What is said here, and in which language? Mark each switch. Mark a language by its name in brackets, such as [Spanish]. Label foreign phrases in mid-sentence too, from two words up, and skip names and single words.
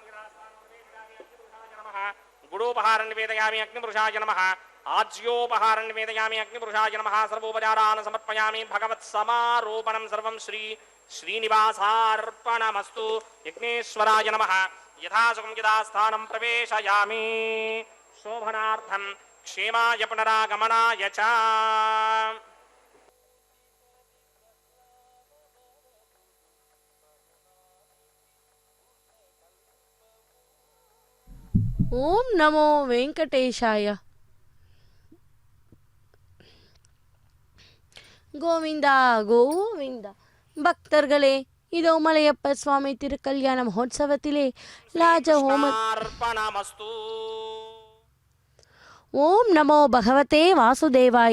[Sanskrit] नमः गुडोपहारं निवेदयामि अग्निपुरुषाय नमः आज्योपहारं निवेदयामि अग्निपुरुषाय नमः सर्वोपचारान् समर्पयामि भगवत्समारोपणं सर्वं श्रीनिवासार्पणमस्तु यज्ञेश्वराय नमः यथासुखं यथास्थानं प्रवेशयामि शोभनार्थं क्षेमाय पुनरागमनाय च ओम् नमो वेङ्कटेशाय. [Tamil] கோவிந்தா கோவிந்தா. பக்தர்களே, இதோ மலையப்ப சுவாமி திருக்கல்யாண மகோத்சவத்திலே லாஜஹோம [Sanskrit] ओम् नमो भगवते वासुदेवाय.